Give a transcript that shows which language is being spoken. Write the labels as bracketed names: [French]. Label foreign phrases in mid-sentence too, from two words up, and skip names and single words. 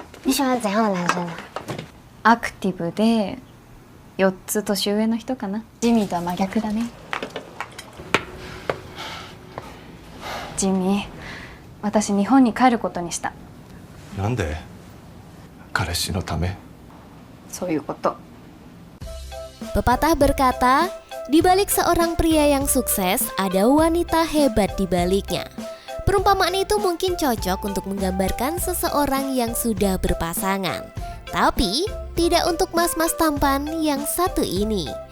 [Chinese] 你喜欢怎样的男生呢？ [Japanese] アクティブで4つ年上の人かな。ジミーとは真逆だね。ジミー、私日本に帰ることにした。なんで？彼氏のため？そういうこと。 [Indonesian] Pepatah berkata, di balik seorang pria yang sukses ada wanita hebat di baliknya. Perumpamaan itu mungkin cocok untuk menggambarkan seseorang yang sudah berpasangan, tapi tidak untuk mas-mas tampan yang satu ini.